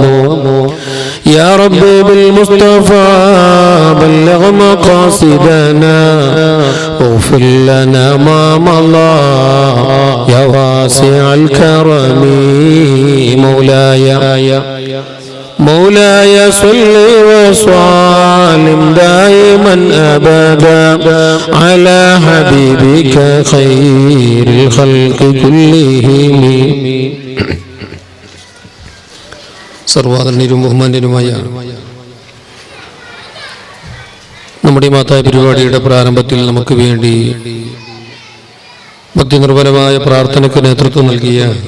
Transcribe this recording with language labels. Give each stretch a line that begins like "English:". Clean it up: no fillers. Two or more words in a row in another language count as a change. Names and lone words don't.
Arabic: يا ربي بالمصطفى بلغ مقاصدنا واغفر لنا ما مضى يا واسع الكرم. مولاي صل وسلم دائما أبدا على حبيبك خير الخلق كلهم.
Malayalam: സർവാദരണീയരും ബഹുമാന്യരുമായ നമ്മുടെ മാതാ പരിപാടിയുടെ പ്രാരംഭത്തിൽ നമുക്ക് വേണ്ടി ഭക്തിനിർഭരമായ പ്രാർത്ഥനയ്ക്ക് നേതൃത്വം നൽകിയ